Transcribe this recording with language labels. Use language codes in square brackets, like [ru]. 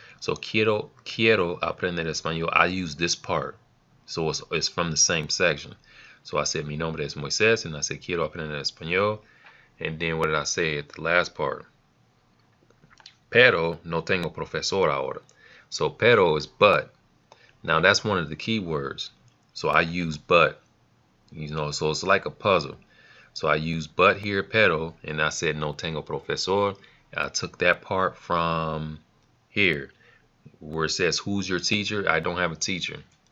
[es] So quiero aprender español. [en] I use this part, so it's from the same section. So I said [es] mi nombre es [en] Moises, and I said [es] quiero aprender español. [en] And then what did I say at the last part? [es] Pero no tengo profesor ahora. [en] So pero is but. Now that's one of the key words. So I use but, so it's like a puzzle. So I use but here, pero, and I said [es] no tengo profesor. [en] I took that part from here where it says who's your teacher. I don't have a teacher.